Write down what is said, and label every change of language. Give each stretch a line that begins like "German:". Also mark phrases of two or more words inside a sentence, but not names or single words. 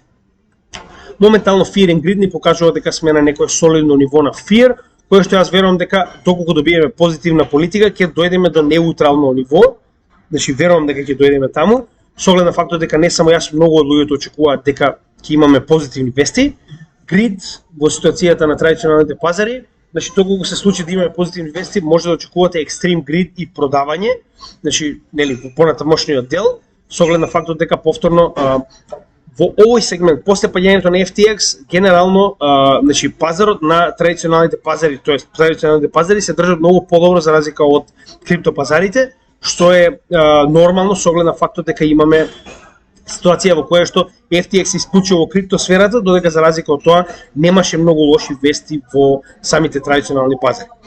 Macedonian: Моментално Fear and Greed ни покажува дека сме на некое солидно ниво на Fear, кој што јас верувам дека доколку добиеме позитивна политика ќе дојдеме до неутрално ниво. Значи верувам дека ќе дојдеме таму, со оглед на фактот дека не само јас, многу од луѓето очекуваат дека ќе имаме позитивни вести. Greed во ситуацијата на традиционалните пазари, значи доколку се случи да имаме позитивни вести, може да очекувате
English: extreme greed
Macedonian: и продавање, значи нели во понатамошниот дел, со оглед на фактот дека повторно во овој сегмент, после паѓањето на FTX, генерално, значи пазарот на традиционалните пазари, тоест традиционалните пазари се држат многу подобро за разлика од криптопазарите, што е нормално со оглед на фактот дека имаме ситуација во која што FTX исклучува во криптосферата, додека за разлика од тоа немаше многу лоши вести во самите традиционални пазари.